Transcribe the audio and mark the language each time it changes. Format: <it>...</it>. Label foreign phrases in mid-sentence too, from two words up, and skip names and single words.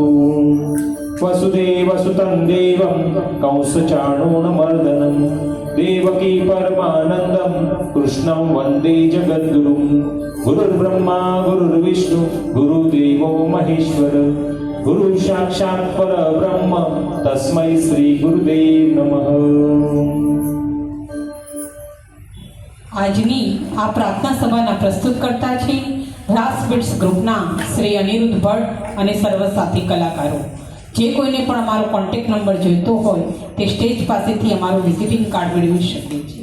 <sa>वसुदेवसुतं देवं कंसचाणूरमर्दनं देवकी परमानन्दं कृष्णं वन्दे जगद्गुरुं गुरुर्ब्रह्मा गुरुर्विष्णु गुरुदेवो महेश्वर गुरु साक्षात् परब्रह्म तस्मै श्री गुरुदेव नमः।</sa> <gu>આજની આ પ્રાર્થના સભાના પ્રસ્તુતકર્તા છે રાસ બિટ્સ ગ્રુપના શ્રી અનિરુદ્ધ ભટ્ટ અને સર્વ સાથી કલાકારો। જે કોઈને પણ અમારો કોન્ટેક્ટ નંબર જોઈતો હોય તે સ્ટેજ પાસેથી અમારું વિઝિટિંગ કાર્ડ મેળવી શકે છે।</gu>